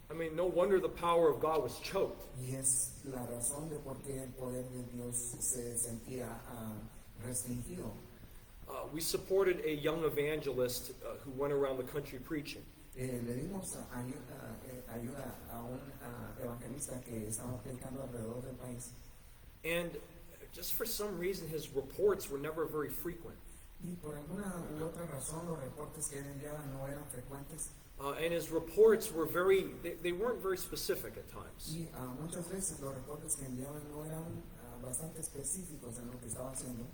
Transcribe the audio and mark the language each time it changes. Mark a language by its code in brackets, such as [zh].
[en] I mean, no wonder the power of God was choked. [es] Y es la razón de por qué el poder de Dios se sentía restringido. [en] We supported a young evangelist who went around the country preaching. [es] Le dimos ayuda a un evangelista que estaba predicando alrededor del país. [en] And just for some reason, his reports were never very frequent. [es] Y por alguna u otra razón, los reportes que él enviaba no eran frecuentes. [en] And his reports were they weren't very specific at times. [es] Y muchas veces los reportes que enviaban no eran bastante específicos en lo que estaba haciendo.